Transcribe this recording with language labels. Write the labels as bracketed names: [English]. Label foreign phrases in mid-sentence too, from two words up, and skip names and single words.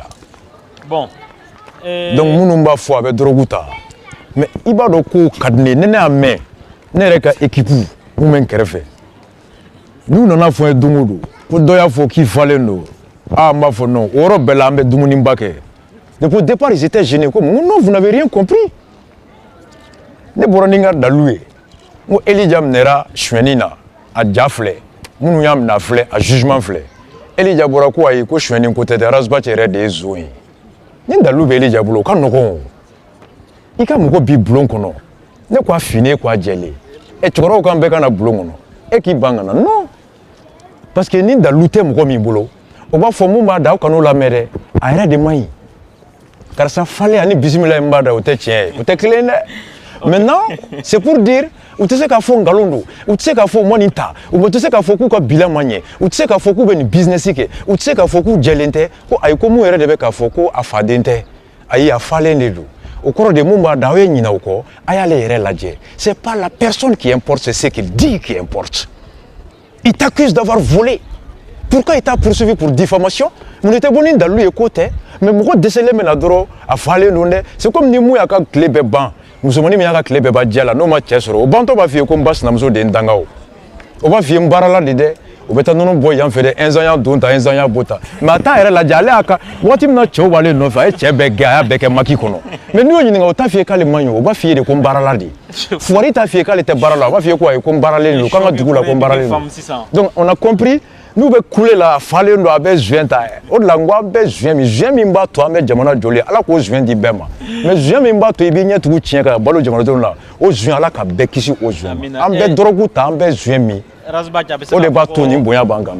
[Bambara] bon donc minnu b'a fɔ a bɛ drogue ta mais i b'a dɔn ko ka di ne ye ne y'a mɛn ne yɛrɛ ka équipe mun bɛ n kɛrɛfɛ n'u nana fɔ n ye don o don ko dɔ y'a fɔ k'i falen don n b'a fɔ non o yɔrɔ bɛɛ la an bɛ dumuniba kɛ [French] depuis au départ ils étaient gênés [Bambara] ko [French] non vous n'avez rien compris [Bambara] ne bɔra ni n ka dalu ye n ko Elija minɛra suɲɛni na a ja filɛ minnu y'a minɛ a filɛ a jugement filɛ Elija bɔra ko ayi ko suɲɛni ko tɛ dɛ Razbach yɛrɛ de ye zon ye ni dalu bɛ Elija bolo o ka nɔgɔn o i ka mɔgɔ bi bulon kɔnɔ ne ko a finen ko a jɛlen cɛkɔrɔbaw kan bɛɛ ka na bulon kɔnɔ e k'i ban ka na [French] non parce que [Bambara] ni dalu tɛ mɔgɔ min bolo o b'a fɔ mun b'a da aw kan'o lamɛn dɛ a yɛrɛ de man ɲi karisa falen ani bisimila min b'a da o tɛ tiɲɛ ye o tɛ kelen dɛ [French] maintenant c'est pour dire [Bambara] u tɛ se k'a fɔ nkalon don u tɛ se k'a fɔ u ma nin ta u tɛ se k'a fɔ k'u ka bilan ma ɲɛ u tɛ se k'a fɔ k'u bɛ nin business kɛ u tɛ se k'a fɔ k'u jɛlen tɛ ko ayi ko mun yɛrɛ de bɛ k'a fɔ ko a faden tɛ ayi a falen de don au kɔrɔ de mun b'a da aw ye ɲinɛ o kɔ a y'ale yɛrɛ lajɛ [French] c'est pas la personne qui importe c'est ce qu'il dit qui importe il t'accuse d'avoir volé pourquoi il t'a poursuivi pour diffamation [Bambara] mun tɛ bɔ ni dalu ye ko tɛ mais mɔgɔ dɛsɛlen bɛ na dɔrɔn a falen don dɛ [French] c'est comme [Bambara] ni mun y'a ka tile bɛɛ ban musomanin min y'a ka tile bɛɛ ban diya la n'o ma cɛ sɔrɔ o bantɔ b'a f'i ye ko n ba sinamuso de ye n danga o b'a f'i ye n baarala de dɛ o bɛ taa nɔnɔ bɔ yan fɛ dɛ un an y'a don ta un an y'a bɔ ta mais a t'a yɛrɛ lajɛ ale y'a ka waati min na cɛw b'ale nɔfɛ a ye cɛ bɛɛ gɛn a y'a bɛɛ kɛ maki kɔnɔ mais n'i y'o ɲininka o t'a f'i ye k'ale man ɲi o b'a f'i ye de ko n baarala de Fouari t'a f'i ye k'ale tɛ baara la o b'a f'i ye ko ayi ko n baaralen don k'an ka dugu la ko n baaralen don [French] donc on a compris [Bambara] n'u bɛ kule la a falen don a bɛ juin ta o de la n ko an bɛ juin min b'a to an bɛ jamana jɔlen ala k'o juin di bɛɛ ma mais juin min b'a to i b'i ɲɛtugu tiɲɛ ka balo jamanadenw la o juin ala ka bɛɛ kisi o juin ma an bɛ dɔrɔgu ta an bɛ juin min o de b'a to nin bonya b'an kan bi.